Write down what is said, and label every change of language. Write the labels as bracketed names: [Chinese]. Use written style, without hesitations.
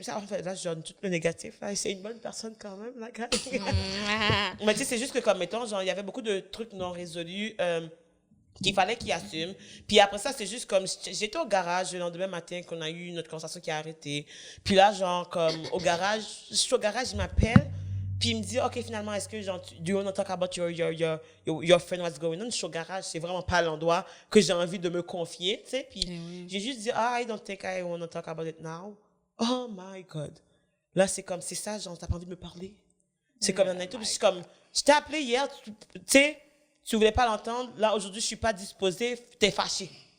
[French] En fait, là, je donne tout le négatif. Là, c'est une bonne personne quand même, là, quand même. Mais tu sais, c'est juste que, comme, mettons, genre, il y avait beaucoup de trucs non résolus qu'il fallait qu'il assume. Puis après ça, c'est juste comme... J'étais au garage le lendemain matin qu'on a eu notre conversation qui a arrêté. Puis là, genre, comme, au garage, je suis au garage, il m'appelle. Puis il me dit, OK, finalement, est-ce que, genre, [English] do you want to talk about your friend, what's going on? [French] Je suis au garage, c'est vraiment pas l'endroit que j'ai envie de me confier, tu sais. Puis j'ai juste dit, [English] I don't think I want to talk about it now. Oh my God. [French] Là, c'est comme, c'est ça, genre, t'as pas envie de me parler. C'est comme, tout. Puis je suis comme, je t'ai appelé hier, tu sais, tu voulais pas l'entendre. Là, aujourd'hui, je suis pas disposée, t'es fâché.